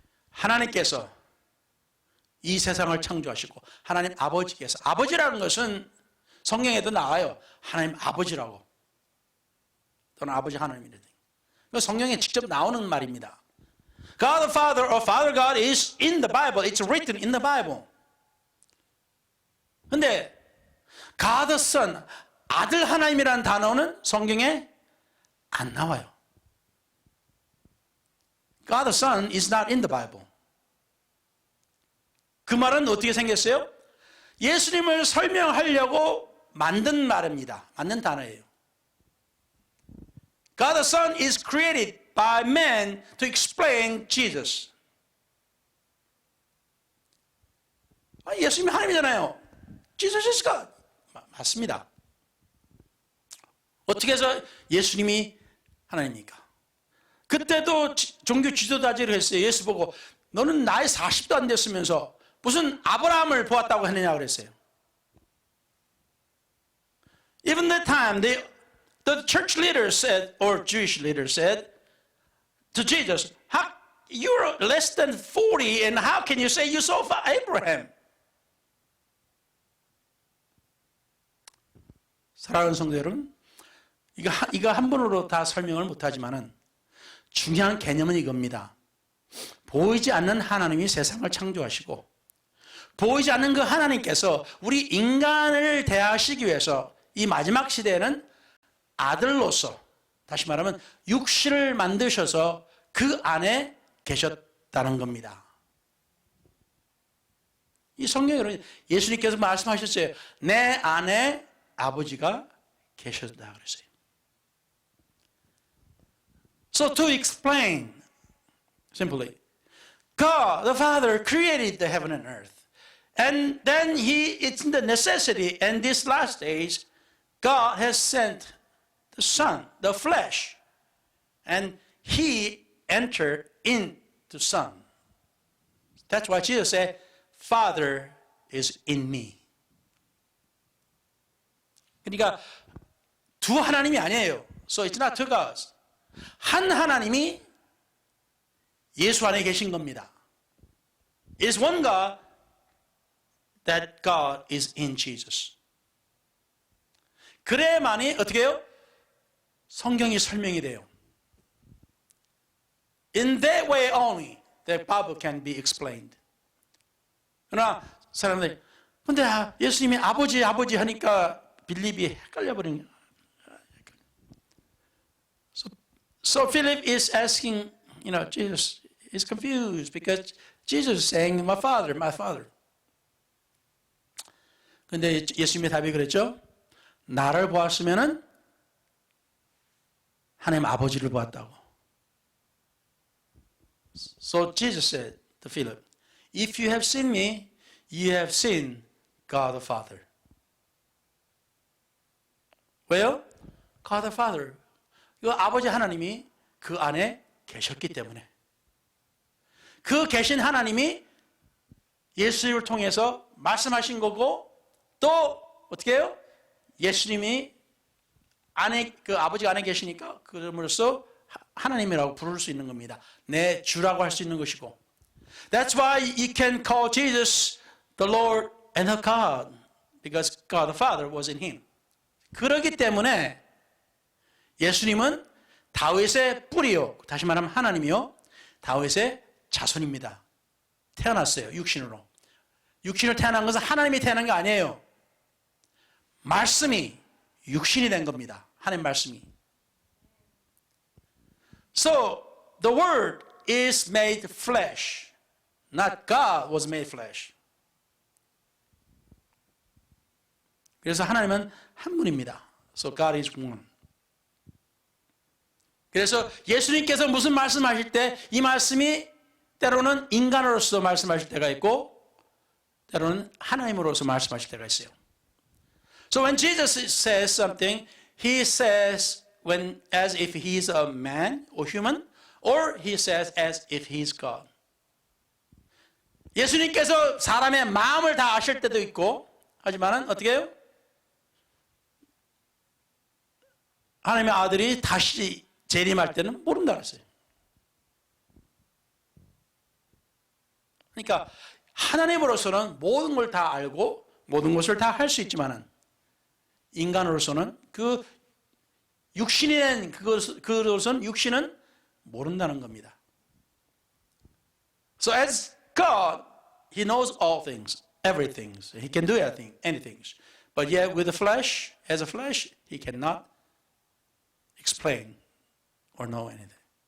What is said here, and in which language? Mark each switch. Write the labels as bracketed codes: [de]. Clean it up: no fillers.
[ko] 하나님께서 이 세상을 창조하시고 하나님 아버지께서 아버지라는 것은 성경에도 나와요. 하나님 아버지라고 또는 아버지 하나님이라든지 성경에 직접 나오는 말입니다. [en] God the Father or Father God is in the Bible. It's written in the Bible. [ko] 근데 God the Son, 아들 하나님이라는 단어는 성경에 안 나와요. [en] God the Son is not in the Bible. [ko] 그 말은 어떻게 생겼어요? 예수님을 설명하려고 만든 말입니다. 만든 단어예요. [en] God the Son is created by man to explain Jesus. [ko] 예수님이 하나님이잖아요. [en] Jesus is God. [ko] 맞습니다. 어떻게 해서 예수님이 하나님입니까? 그때도 종교 지도자들을 했어요. 예수 보고 너는 나이 40도 안 됐으면서 무슨 아브라함을 보았다고 했느냐 그랬어요. [en] Even that time, the church leaders said, or Jewish leaders said to Jesus, you're less than 40 and how can you say you saw Abraham? [ko] 사랑하는 성도 여러분, 이거 한 번으로 다 설명을 못하지만은 중요한 개념은 이겁니다. 보이지 않는 하나님이 세상을 창조하시고 보이지 않는 그 하나님께서 우리 인간을 대하시기 위해서 이 마지막 시대에는 아들로서, 다시 말하면 육신을 만드셔서 그 안에 계셨다는 겁니다. 이 성경에 예수님께서 말씀하셨어요. 내 안에 아버지가 계셨다 그랬어요. [en] So to explain simply, God the Father created the heaven and earth. And then it's the necessity, and these last days, God has sent the Son, the flesh, and He entered into Son. That's why Jesus said, Father is in me. [ko] 그러니까 두 하나님이 아니에요. [en] So it's not two gods. [ko] 한 하나님이 예수 안에 계신 겁니다. [en] It is one God, that God is in Jesus. [ko] 그래야만이 어떻게 해요? 성경이 설명이 돼요. [en] In that way only, the Bible can be explained. [ko] 그러나 사람들이 근데 예수님이 아버지 하니까 빌립이 헷갈려버린 거예요. [en] So Philip is asking, Jesus is confused because Jesus is saying, my father. [ko] 근데 예수님의 답이 그랬죠. 나를 보았으면은 하나님 아버지를 보았다고. [en] So Jesus said to Philip, if you have seen me, you have seen God the Father. [ko] 왜요? [en] God the Father. [ko] 이 아버지 하나님이 그 안에 계셨기 때문에. 그 계신 하나님이 예수님을 통해서 말씀하신 거고 또 어떻게 해요? 예수님이 안에 그 아버지가 안에 계시니까 그럼으로써 하나님이라고 부를 수 있는 겁니다. 내 주라고 할 수 있는 것이고. [en] That's why you can call Jesus the Lord and the God because God the Father was in him. [ko] 그렇기 때문에 예수님은 다윗의 뿌리요. 다시 말하면 하나님이요. 다윗의 자손입니다. 태어났어요. 육신으로. 육신으로 태어난 것은 하나님이 태어난 게 아니에요. 말씀이 육신이 된 겁니다. 하나님 말씀이. [en] So the word is made flesh. Not God was made flesh. [ko] 그래서 하나님은 한 분입니다. [en] So God is one. [ko] 그래서 예수님께서 무슨 말씀하실 때 이 말씀이 때로는 인간으로서 말씀하실 때가 있고 때로는 하나님으로서 말씀하실 때가 있어요. [en] So when Jesus says something, he says as if he's a man or human, or he says as if he's God. [ko] 예수님께서 사람의 마음을 다 아실 때도 있고, 하지만은 어떻게 해요? 하나님의 아들이 다시 재림할 때는 모른다 그랬어요. 그러니까 하나님으로서는 모든 걸 다 알고 모든 것을 다 할 수 있지만은 인간으로서는 그 육신이 된 그것은 육신은 모른다는 겁니다. [en] So as God, He knows all things, everything. He can do anything. But yet with the flesh, as a flesh, He cannot explain or know anything.